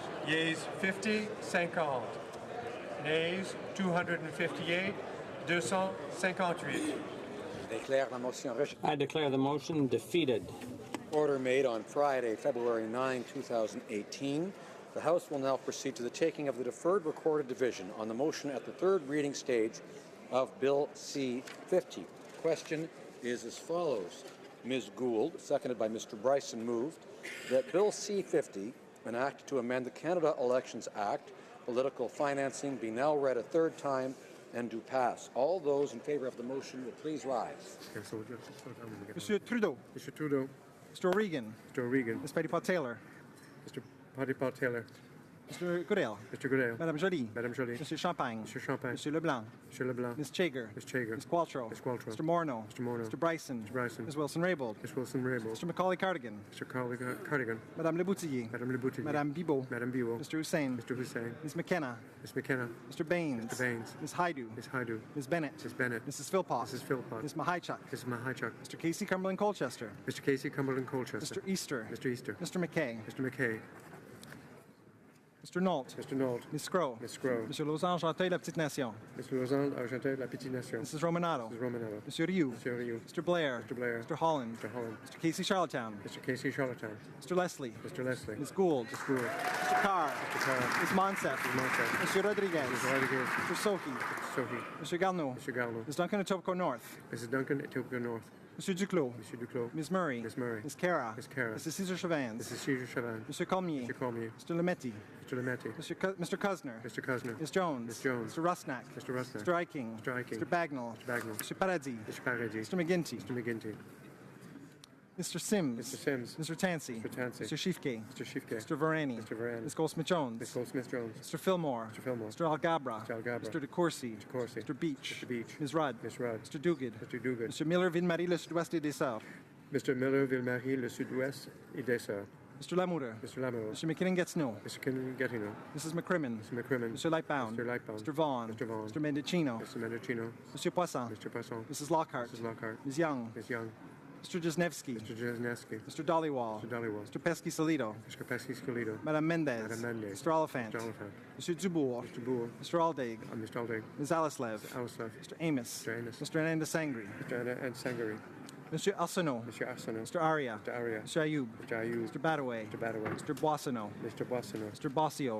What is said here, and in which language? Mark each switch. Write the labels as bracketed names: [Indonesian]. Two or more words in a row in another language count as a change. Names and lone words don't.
[English] Yeas 50, 50. Nays 258, 258. I declare the motion defeated. Order made on Friday, February 9, 2018. The House will now proceed to the taking of the deferred recorded division on the motion at the third reading stage of Bill C-50. Question is as follows. Ms. Gould, seconded by Mr. Bryson, moved that Bill C-50, an act to amend the Canada Elections Act, political financing, be now read a third time and do pass. All those in favor of the motion will please rise. Monsieur Trudeau. Mr. Trudeau. Mr. O'Regan. Mr. O'Regan. Ms. Petitpas-Taylor. Mr. Petitpas-Taylor. Mr. Goodale. Mr. Goodale. Madame Joly. Madame Joly. Monsieur Champagne. Mr. Champagne. Monsieur Leblanc. Mr. Leblanc. Ms. Chager. Ms. Chager. Ms. Qualtrough. Ms. Qualtrough. Mr. Morneau. Mr. Morneau. Mr. Bryson. Mr. Bryson. Ms. Wilson-Raybould. Ms. Wilson-Raybould. Mr. Macaulay-Cardigan. Mr. Cardigan. Madame Le Boutillier. Madame Le Boutillier. Madame Bibeau. Madame Bibeau. Mr. Hussein. Mr. Hussein. Ms. McKenna. Ms. McKenna. Mr. Baines. Mr. Baines. Ms. Haidu. Ms. Haidu. Ms. Bennett. Ms. Bennett. Mrs. Philpott. Mrs. Philpott. Ms. Mahichuk. Mrs. Mahichuk. Mr. Casey Cumberland Colchester. Mr. Casey Cumberland Colchester. Mr. Easter. Mr. Easter. Mr. McKay. Mr. McKay. Mr. Nault. Mr. Nault. Ms. Scrow. Ms. Scrow. Monsieur Lausanne Argenteuil, La Petite Nation. Mr. Lausanne Argenteuil, La Petite Nation. Mrs. Romanato. Mrs. Romanato. Monsieur Rioux. Mr. Rioux. Mr. Blair. Mr. Blair. Mr. Holland. Mr. Holland. Mr. Casey Charlottetown. Mr. Casey Charlottetown. Mr. Leslie. Mr. Leslie. Ms. Gould. Ms. Gould. Mr. Carr. Mr. Carr. Ms. Monsef. Ms. Monsef. Monsieur Rodriguez. Mr. Rodriguez. Mr. Sohi. Mr. Sohi. Monsieur Garneau. Mr. Garneau. Ms. Duncan Etobicoke North. Mrs. Duncan Etobicoke North. Monsieur Duclos. Monsieur Duclos. Ms. Murray. Ms. Murray. Ms. Cara. Ms. Cara. Mrs. Cesar Chavans. Mrs. Cesar Chavan. Monsieur Cormier. Mr. Cormier. Mr. Lemetti. Mr. Lemetti. Mr. Cusner. Mr. Cusner. Ms. Jones. Ms. Jones. Mr. Rusnak. Mr. Rusnak. Mr. Eiking. Mr. Eiking. Mr. Bagnall. Mr. Bagnall. Mr. Paradis. Mr. Paradis. Mr. McGinty. Mr. McGinty. Mr. Sims. Mr. Sims. Mr. Tansey. Mr. Tansey. Mr. Schiefke. Mr. Schiefke. Mr. Varani. Mr. Varani. Ms. Goldsmith-Jones. Ms. Goldsmith-Jones. Mr. Fillmore. Mr. Fillmore. Mr. Algabra. Mr. Algabra. Mr. DeCourcy. Mr. Corsi. Mr. Beach. Mr. Beach. Ms. Rudd. Ms. Rudd. Mr. Duguid. Mr. Duguid. Mr. Miller Ville-Marie, le sud-ouest et des Sœurs. Mr. Miller Ville-Marie, le sud-ouest et des Sœurs. Mr. Lamoureux. Mr. Lamoureux. Mr. McKinnon-Gatineau. Mr. Gatineau. Mrs. McCrimmon. Mr. McCrimmon. Mr. Lightbound. Mr. Lightbound. Mr. Vaughan. Mr. Vaughan. Mr. Mendocino. Mr. Mendocino. Mr. Poisson. Mr. Poisson. Mrs. Lockhart. Mrs. Lockhart. Ms. Young. Ms. Young. Mr. Jesnevsky. Mr. Jesnevsky. Mr. Dollywall. Mr. Dollywall. Mr. Pesky-Solido. Mr. Pesky-Solido. Madame Mendez. Madame Mendez. Mr. Oliphant. Mr. Oliphant. Mr. Dubourg. Mr. Bourg. Mr. Aldaig. Mr. Aldaig. Ms. Alislev. Mr. Alislav. Mr. Amos. Mr. Amos. Mr. Ananda Sangri. Mr. Anna Sangari. Mr. Arsenault. Mr. Arsenault. Mr. Aria. Mr. Aria. Mr. Ayoub. Mr. Ayoub. Mr. Badaway. Mr. Badaway. Mr. Boissonneau. Mr. Boissonneau. Mr. Bossio.